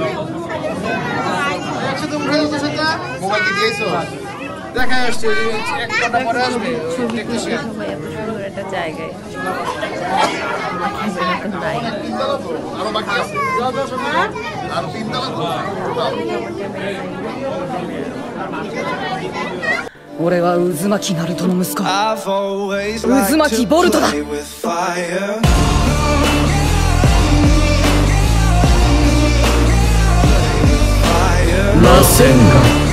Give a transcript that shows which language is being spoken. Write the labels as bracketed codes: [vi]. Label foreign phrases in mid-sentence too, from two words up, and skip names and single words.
[bn] একসাথে উঠে যাচ্ছে সেটা। মোবাইল কি দিয়েছো? দেখা আসছে এক ঘন্টা পরে আসবে। ছবি তুলতে সবাই এত সুন্দর একটা জায়গায় আমার ক্যামেরা তো নাই। আরো বাকি আছে, আর 3 তলা তো। [ja] 俺は渦巻ナルトの息子 [en] I've always [ja] 渦 [en] liked [ja] 巻 [en] to [ja] ボルトだ [en] play with fire. [ja] 螺旋岩